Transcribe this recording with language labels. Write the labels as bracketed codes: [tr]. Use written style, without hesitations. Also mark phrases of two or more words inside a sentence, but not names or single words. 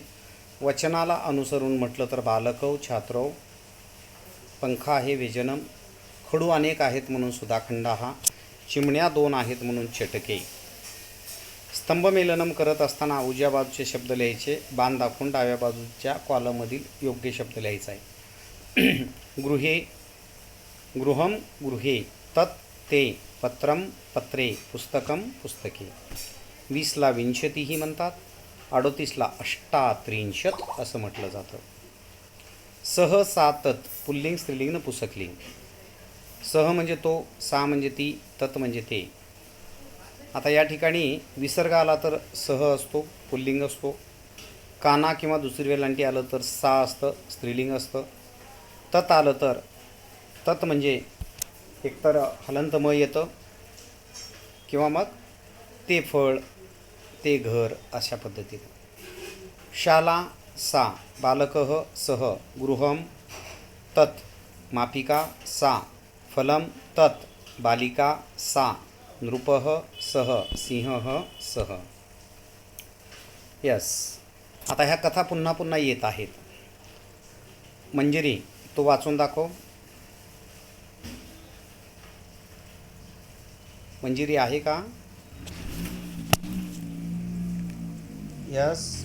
[mr] वचनाला अनुसरून म्हटलं तर [sa] बालकव छात्रव, [mr] पंखा आहे व्यजनम, खडू अनेक आहेत म्हणून सुधाखंडा हा, चिमण्या दोन आहेत म्हणून चटके. स्तंभमेलनम करत असताना उजव्या बाजूचे शब्द लिहायचे, बाण दाखवून डाव्या बाजूच्या कॉलममधील योग्य शब्द लिहायचा आहे. [sa] गृहे गृहम गृहे, तत् ते, पत्रम पत्रे, पुस्तकम पुस्तके. [mr] 20ला विंशतीही म्हणतात, 38ला अष्टात्रिंशत असं म्हटलं जातं. [sa] सह सा तत्, पुल्लिंग स्त्रीलिंग न पुसकलिंग. [mr] सह म्हणजे तो, सा म्हणजे ती, तत् म्हणजे ते. आता या ठिकाणी विसर्ग आला तर सह असतो, पुल्लिंग असतो. काना किंवा दुसरी वेलांटी आलं तर सा असतं, स्त्रीलिंग असतं. तत् आलं तर तत् म्हणजे एकतर हलंत म येतं किंवा मग ते फळ, ते घर अशा पद्धतीने. [sa] शाला सा, बालकः सह, गृहम तत्, मापिका सा, फलम तत्, बालिका सा, नृपः सह, सिंहः सह. [mr] यस. आता ह्या कथा पुन्हा पुन्हा येत आहेत. मंजिरी, तो वाचून दाखव. मंजिरी आहे का? यस.